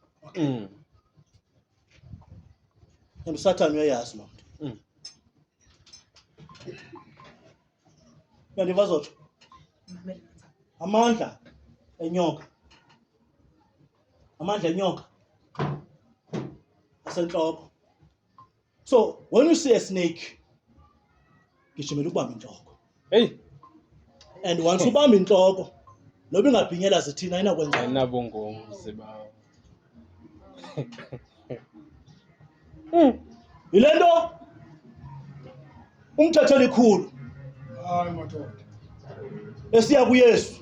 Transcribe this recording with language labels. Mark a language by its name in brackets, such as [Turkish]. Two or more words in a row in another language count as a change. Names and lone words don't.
[Xhosa] Usathane uyayazi lo nto. Yandiva zotsho. [Zulu] Amandla enyoka asenhloko. [English] So when you see a snake, [Zulu] gijimela ukubamba inhloko. [English] And once [Zulu] ubamba inhloko, noba ingabhinyela zithina ayinakwenza. Ayinabungozi bawo. [Xhosa] Yilento umthetho likhulu. Hayi madoda. Esiya kuYesu.